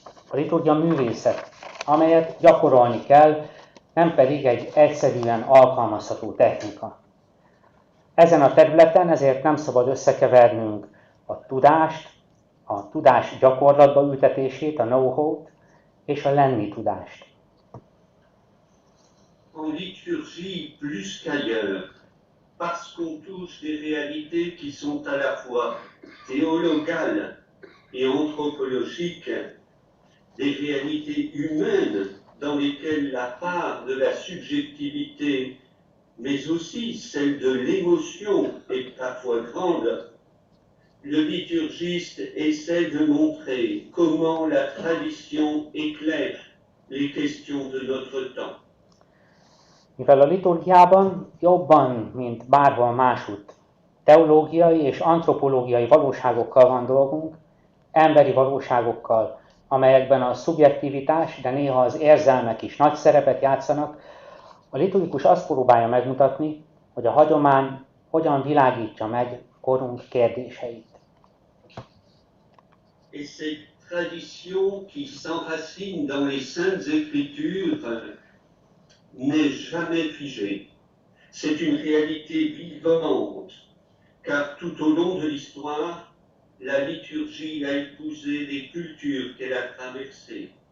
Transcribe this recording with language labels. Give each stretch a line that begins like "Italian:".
Hungarian: A liturgia művészet, amelyet gyakorolni kell, nem pedig egy egyszerűen alkalmazható technika. Ezen a területen ezért nem szabad összekevernünk a tudást, a tudás gyakorlatba ültetését, a know-how-t és a lenni tudást.
French: En liturgie plus qu'ailleurs, parce qu'on touche des réalités qui sont à la fois théologales et anthropologiques, des réalités humaines dans lesquelles la part de la subjectivité, mais aussi celle de l'émotion est parfois grande, le liturgiste essaie de montrer comment la tradition éclaire les questions de notre temps.
Hungarian: Mivel a liturgiában jobban, mint bárhol másutt, teológiai és antropológiai valóságokkal van dolgunk, emberi valóságokkal, amelyekben a szubjektivitás, de néha az érzelmek is nagy szerepet játszanak, a liturgikus azt próbálja megmutatni, hogy a hagyomány hogyan világítja meg korunk kérdéseit.
French: Et cette tradition qui s'enracine dans les Saintes Écritures n'est jamais figée. C'est une réalité vivante, car tout au long de l'histoire, la liturgie a épousé les cultures qu'elle a traversées.